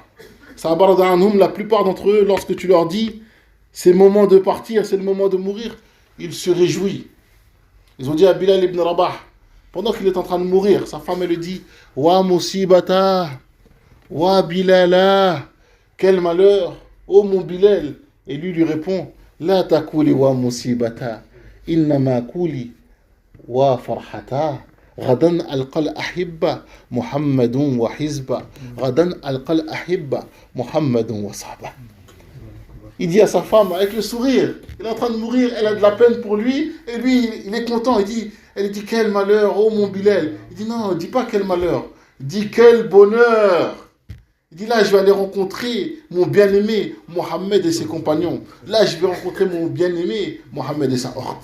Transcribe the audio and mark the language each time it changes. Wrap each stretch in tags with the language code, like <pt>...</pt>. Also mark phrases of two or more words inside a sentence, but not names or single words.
<ar>الصحابة رضي الله عنهم,</ar> <fr>la plupart d'entre eux, lorsque tu leur dis, c'est le moment de partir, c'est le moment de mourir, ils se réjouissent. Ils ont dit à Bilal ibn Rabah, pendant qu'il est en train de mourir, sa femme, elle lui dit,</fr> <ar>وا مصيبتاه وا بلالاه,</ar> <fr>quel malheur, oh mon Bilal. Et lui répond,</fr> <ar>لا تقولي وا مصيبتاه إنما قولي وا فرحتاه. غدا ألقى الأحبة محمد وحزبه غدا ألقى الأحبة محمد وصحبه.</ar> <fr>Il dit à sa femme avec le sourire, il est en train de mourir, elle a de la peine pour lui, et lui il est content, elle dit quel malheur, oh mon Bilal. Il dit non, dis pas quel malheur, dis quel bonheur. Il dit là je vais aller rencontrer mon bien-aimé Mohammed et ses compagnons, là je vais rencontrer mon bien-aimé Mohammed et sa horde.</fr>